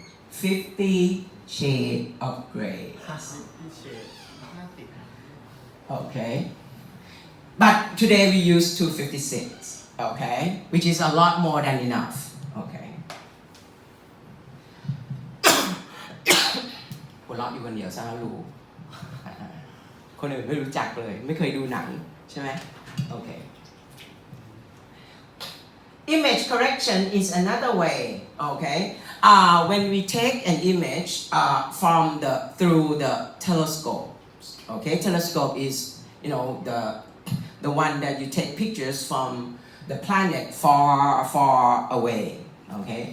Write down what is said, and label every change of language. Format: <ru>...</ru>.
<en>50 shades of gray. 50 shades. Okay. But today we use 256, okay? Which is a lot more than enough, okay?</en> <th>หัวเราะอยู่คนเดียวซะแล้วรู้ คนอื่นไม่รู้จักเลย ไม่เคยดูหนังใช่ไหม Okay.</th> <en>Image correction is another way, okay? When we take an image through the telescope, okay? Telescope is, the one that you take pictures from the planet far away, okay?</en>